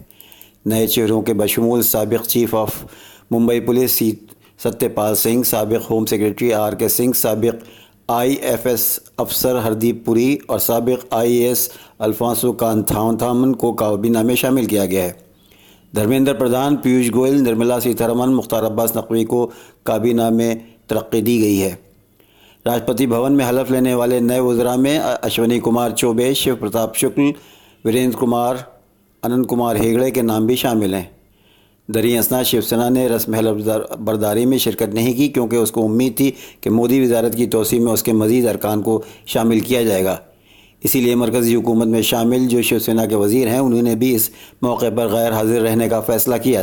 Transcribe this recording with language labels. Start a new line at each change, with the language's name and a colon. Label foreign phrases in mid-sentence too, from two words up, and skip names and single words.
Urdu: نئے چہروں کے بشمول سابق
English: chief of Mumbai Police
Urdu: ستیہ پال سنگھ، سابق
English: home secretary
Urdu: آر کے سنگھ، سابق IFS افسر ہردیپ پوری اور سابق IAS الفانسو کانتھامن کو کابینہ میں شامل کیا گیا ہے۔ دھرمیندر پردھان، پیوش گوئل، نرملا سیتارمن، مختار عباس نقوی کو کابینہ میں ترقی دی گئی ہے۔ راشٹرپتی بھون میں حلف لینے والے نئے وزراء میں اشونی کمار چوبے، شیو پرتاپ شکل، وریندر کمار، اننت کمار ہیگڑے کے نام بھی شامل ہیں۔ دریں اثنا شیو سینا نے رسم حلف برداری میں شرکت نہیں کی کیونکہ اس کو امید تھی کہ مودی وزارت کی توسیع میں اس کے مزید ارکان کو شامل کیا جائے گا۔ اسی لیے مرکزی حکومت میں شامل جو شیو سینا کے وزیر ہیں انہوں نے بھی اس موقع پر غیر حاضر رہنے کا فیصلہ کیا۔